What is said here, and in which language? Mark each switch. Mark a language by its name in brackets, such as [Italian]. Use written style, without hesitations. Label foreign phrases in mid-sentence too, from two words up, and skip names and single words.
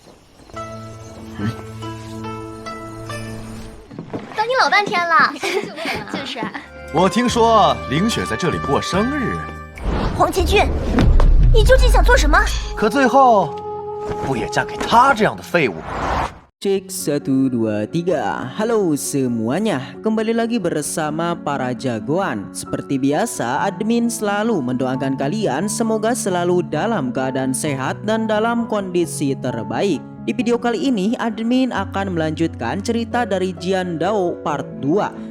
[Chinese] 等你老半天了，就是啊。我听说凌雪在这里过生日，黄奇骏，你究竟想做什么？可最后不也嫁给他这样的废物吗 [Indonesian] Cek 1, 2, 3. Halo semuanya, kembali lagi bersama para jagoan. Seperti biasa, admin selalu mendoakan kalian semoga selalu dalam keadaan sehat dan dalam kondisi terbaik. Di video kali ini, admin akan melanjutkan cerita dari Jian Dao part 2.